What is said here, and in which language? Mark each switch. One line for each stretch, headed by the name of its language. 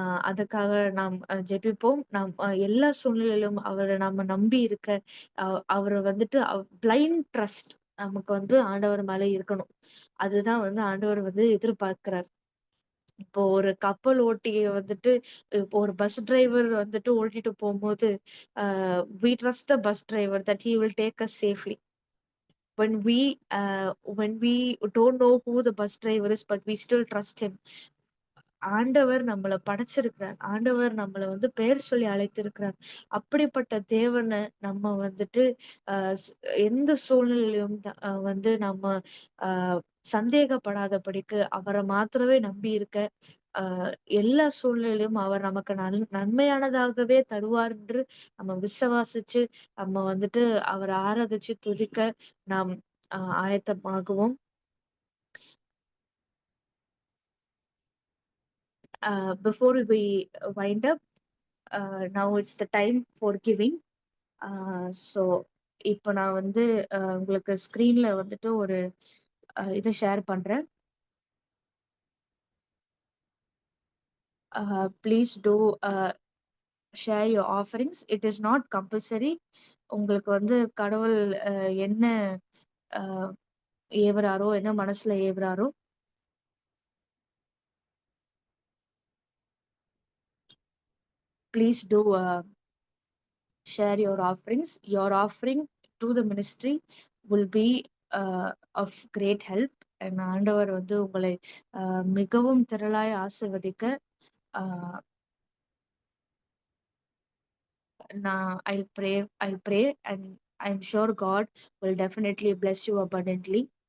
Tamil: அதுக்காக நாம் ஜெபிப்போம். நாம் எல்லா சூழ்நிலையிலும் அவரை நாம நம்பி இருக்க அவரை வந்துட்டு பிளைண்ட் ட்ரஸ்ட் நமக்கு வந்து ஆண்டவர் மேல இருக்கணும். அதுதான் வந்து ஆண்டவர் வந்து எதிர்பார்க்கிறார். இப்போ ஒரு கப்பல் ஓட்டிய வந்துட்டு இப்போ ஒரு பஸ் டிரைவர் வந்துட்டு ஓட்டிட்டு போகும்போது
English: we trust the bus driver that he will take us safely. When we don't know who the bus driver is but we still trust him.
Tamil: ஆண்டவர் நம்மள படைச்சிருக்கிறார். ஆண்டவர் நம்மள வந்து பெயர் சொல்லி அழைத்திருக்கிறார். அப்படிப்பட்ட தேவன நம்ம வந்துட்டு அ ஸ் எந்த சூழ்நிலையிலும் வந்து நம்ம அ சந்தேகப்படாதபடிக்கு அவர மாத்திரமே நம்பி இருக்க, அ எல்லா சூழ்நிலையிலும் அவர் நமக்கு நன்மையானதாகவே தருவார் என்று நம்ம விசுவாசிச்சு, நம்ம வந்துட்டு அவர ஆராதிச்சு துதிக்க நாம் ஆயத்தமாகுவோம்.
English: Before we wind up, now it's the time for giving.
Tamil: So இப்போ நான் வந்து உங்களுக்கு ஸ்க்ரீன்ல வந்துட்டு ஒரு இதை ஷேர் பண்றேன்.
English: Please do share your offerings. It is not compulsory.
Tamil: உங்களுக்கு வந்து கடவுள் என்ன அஹ், ஏவுறாரோ என்ன மனசுல ஏவுறாரோ
English: Please do share your offerings. Your offering to the ministry will be of great help. And
Tamil: ஆண்டவர் வந்து உங்களை மிகவும் திரளாய் ஆசிர்வதிக்க ஆஹ் நான்
English: I'll pray and I'm sure God will definitely bless you abundantly.